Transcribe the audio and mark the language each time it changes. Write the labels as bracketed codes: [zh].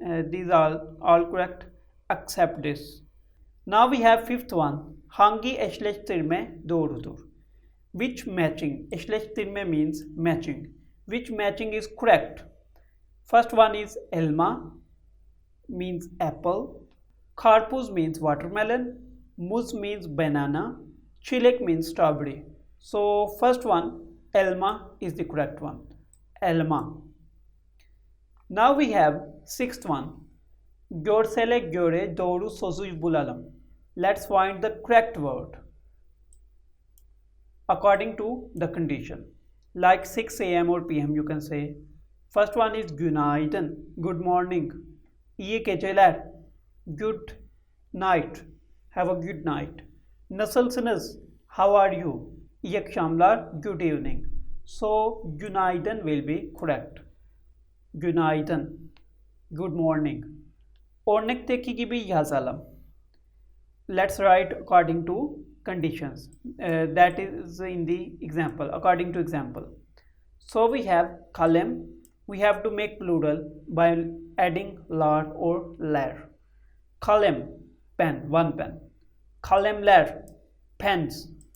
[en] These are all correct except this. Now we have fifth one. [tr] Hangi eşleştirme doğrudur? [en] Which matching? Eşleştirme means matching. Which matching is correct? First one is elma means apple. Karpuz means watermelon. Muz means banana. Çilek means strawberry. So first one elma is the correct one. Elma. Now we have sixth one. [tr] Görsele göre doğru sözü bulalım. [en] Let's find the correct word according to the condition. Like 6 a.m. or p.m. you can say. First one is günaydın, good morning. [tr] İyi geceler, [en] good night. Have a good night. [tr] Nasılsınız? [en] How are you? [tr] İyi akşamlar, [en] good evening. So günaydın will be correct. [tr] Günaydın, [en] good morning. [tr] Örnekteki gibi yazalım. [en] Let's write according to conditions. That is in the example, according to example. So we have kalem. We have to make plural by adding lar or ler. Kalem, pen, one pen. Kalemler, pens.